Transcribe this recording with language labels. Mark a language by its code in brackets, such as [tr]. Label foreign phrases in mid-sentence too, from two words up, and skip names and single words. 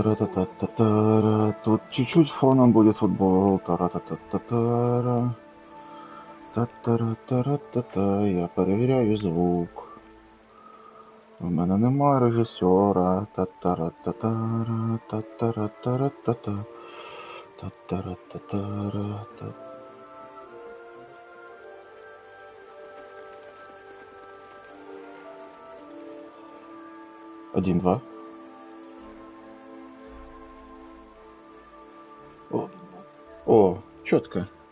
[ru] Тара-та-та-та-тара. Тут чуть-чуть фоном будет футбол. Тара-та-та-та-тара. Та-тара-тара-та-та. [uk] Я перевіряю звук. У мене немає режисера. Та-тара-та-тара. Та-тара-тара-та-та. Та-тара-та-тара. 1-2. [ru] О, четко.